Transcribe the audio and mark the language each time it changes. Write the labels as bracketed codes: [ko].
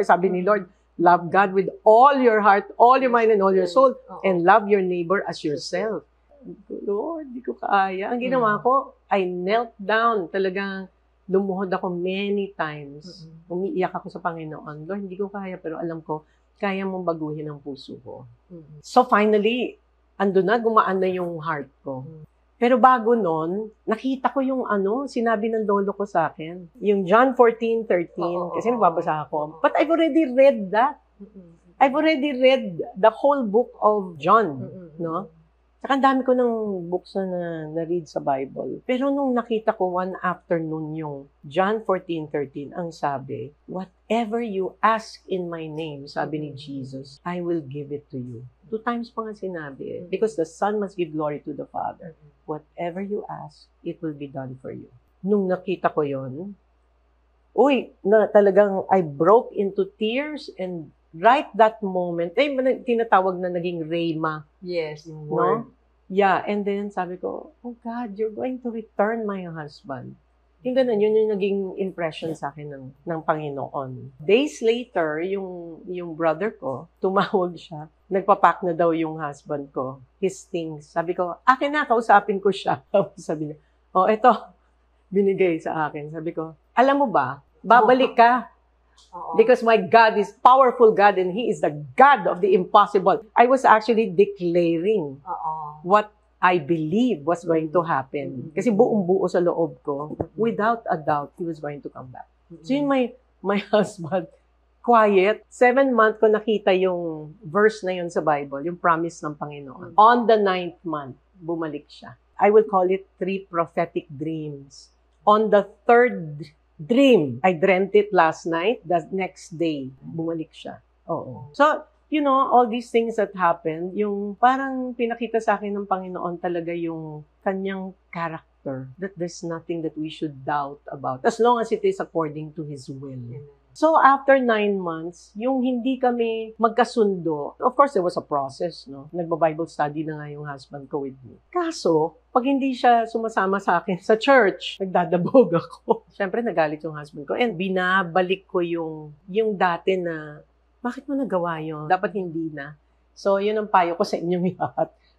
[tl] Sabi ni Lord, [en] love God with all your heart, all your mind, and all your soul, and love your neighbor as yourself. [tl] Lord, di ko kaya. Ang ginawa ko, [en] I knelt down. [tl] Talagang lumuhod ako [en] many times. [tl] Umiiyak ako sa Panginoon. Lord, hindi ko kaya, pero alam ko, kaya mong baguhin ang puso ko. [en] So finally, [tl] ando na, gumaan na yung heart ko. Pero bago nun, nakita ko yung sinabi ng lolo ko sa akin. Yung John 14:13, kasi nagbabasa ako. [en] But I've already read that. I've already read the whole book of John, no? [tl] Saka ang dami ko ng books na na-read sa Bible. Pero nung nakita ko [en] one afternoon yung John 14:13, [tl] ang sabi, [en] whatever you ask in my name, [tl] sabi ni [en] Jesus, I will give it to you. 2 times [tl] pa nga sinabi [en] because the Son must give glory to the Father. Whatever you ask, it will be done for you. [tl] Nung nakita ko yon, talagang [en] I broke into tears and right that moment, [tl] tinatawag na naging rhema. Yes, yung No? [en] word. Yeah, and then [tl] sabi ko, [en] oh God, you're going to return my husband. [tl] Yung ganun, yun yung naging impression sa akin ng Panginoon. [en] Days later, [tl] yung brother ko, tumawag siya. Nagpapack na daw yung husband ko, [en] his things. [tl] Sabi ko, akin na, kausapin ko siya. Sabi niya, eto, binigay sa akin. Sabi ko, alam mo ba, babalik ka. [en] Because my God is powerful God and He is the God of the impossible. I was actually declaring what I believe was going to happen. [tl] Kasi buong-buo sa loob ko, [en] without a doubt, He was going to come back. [tl] So yun, [en] my husband, [tl] quiet, 7 months ko nakita yung verse na yun sa Bible, yung promise ng Panginoon. [en] On the 9th month, [tl] bumalik siya. [en] I will call it 3 prophetic dreams. On the 3rd dream, I dreamt it last night. The next day, [tl] bumalik siya. Oo. [en] So, all these things that happened, [tl] yung parang pinakita sa akin ng Panginoon talaga yung kanyang [en] character, that there's nothing that we should doubt about, as long as it is according to His will. So, after 9 months, [tl] yung hindi kami magkasundo, [en] of course, there was a process, no? [tl] Nagba-Bible study na nga yung husband ko [en] with me. [tl] Kaso, pag hindi siya sumasama sa akin sa church, nagdadabog ako. Siyempre, nagalit yung husband ko. And binabalik ko yung dati na, bakit mo nagawa yun? Dapat hindi na. So, yun ang payo ko sa inyong lahat.